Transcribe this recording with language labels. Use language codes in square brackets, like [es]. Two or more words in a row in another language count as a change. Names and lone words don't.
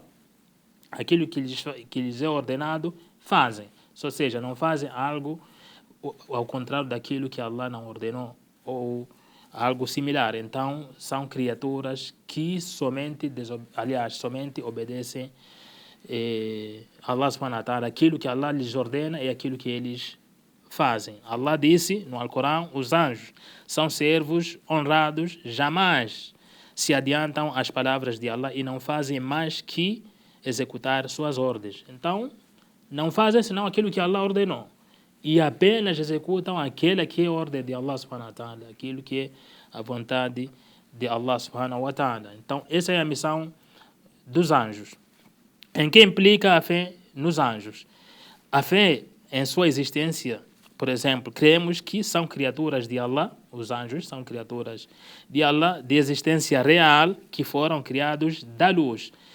[pt] Aquilo que lhes é ordenado, fazem, ou seja, não fazem algo ao contrário daquilo que Allah não ordenou, ou algo similar. Então, são criaturas que somente obedecem Allah [ar] سبحانه وتعالى. [pt] Aquilo que Allah lhes ordena é aquilo que eles fazem. Allah disse no Alcorão: os anjos são servos honrados, jamais se adiantam às palavras de Allah e não fazem mais que executar suas ordens. Então, não fazem senão aquilo que Allah ordenou e apenas executam aquela que é a ordem de Allah [ar] سبحانه وتعالى, [pt] aquilo que é a vontade de Allah [ar] سبحانه وتعالى. [pt] Então, essa é a missão dos anjos. Em que implica a fé nos anjos? A fé em sua existência, por exemplo, cremos que são criaturas de Allah, os anjos são criaturas de Allah, de existência real, que foram criados da luz.